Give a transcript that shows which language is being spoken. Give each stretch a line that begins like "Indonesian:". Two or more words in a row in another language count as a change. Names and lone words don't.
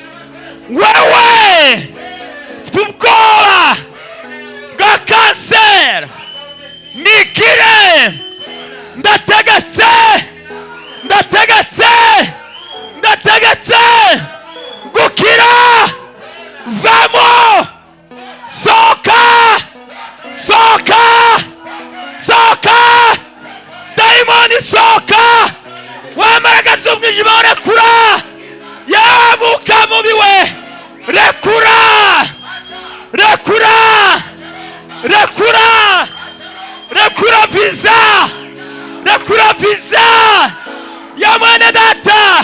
Kinyarwanda: Wewe ufite ubwoba bwa kanseri, nikire. Ndategetse, ndategetse, ndategetse gukira. Vamo, soka, soka, soka. Dayimoni soka, wambaraga z'umwijima urekura. Yamuka mubi we, rekura, rekura, rekura, rekura visa, rekura visa ya mwene data.